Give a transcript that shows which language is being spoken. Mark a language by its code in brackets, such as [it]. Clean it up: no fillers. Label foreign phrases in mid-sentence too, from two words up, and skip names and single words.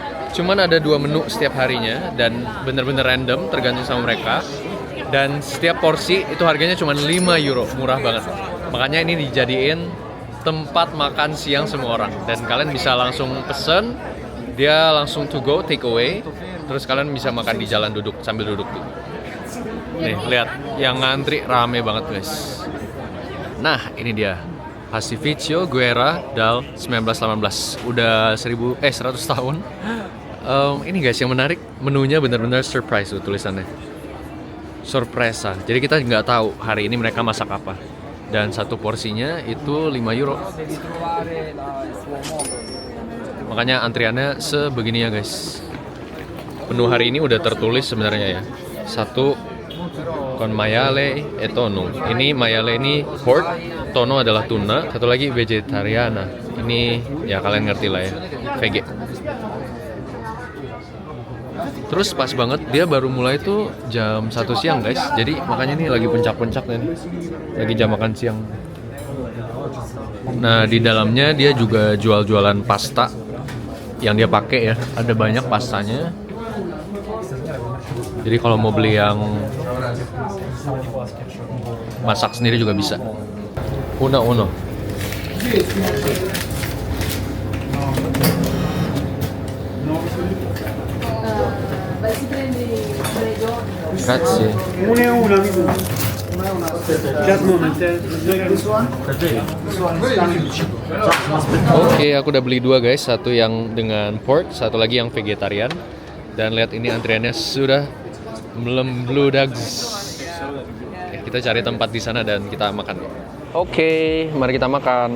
[id] Cuman ada 2 menu setiap harinya dan bener-bener random tergantung sama mereka. Dan setiap porsi itu harganya cuma 5 euro, murah banget. Makanya ini dijadiin tempat makan siang semua orang. Dan kalian bisa langsung pesen, dia langsung [en] to go, take away. [id] Terus kalian bisa makan di jalan duduk, sambil duduk tuh. Nih, lihat, yang ngantri rame banget guys. Nah, ini dia. [it] Pastificio Guerra dal 1918. [id] Udah 100 tahun. Ini guys yang menarik, menunya benar-benar surprise tuh tulisannya. Sorpresa. Jadi kita nggak tahu hari ini mereka masak apa. Dan satu porsinya itu 5 euro. Makanya antriannya sebegini ya guys. Menu hari ini udah tertulis sebenarnya ya. [it] Satu con maiale e tono. [id] Ini maiale ini pork, tono adalah tuna. Satu lagi vegetariana. Ini ya kalian ngerti lah ya, vege. Terus pas banget dia baru mulai tuh jam 1 siang guys. Jadi makanya nih lagi puncak-puncaknya nih. Lagi jam makan siang. Nah di dalamnya dia juga jual-jualan pasta yang dia pakai ya. Ada banyak pastanya. Jadi kalau mau beli yang masak sendiri juga bisa. [it] Uno. Grazie. Una e una, amico. [en] Just moment. [id] Oke, aku udah beli 2 guys. Satu yang dengan pork, satu lagi yang vegetarian. Dan lihat ini antriannya sudah melembludak. Kita cari tempat di sana dan kita makan. Oke, mari kita makan.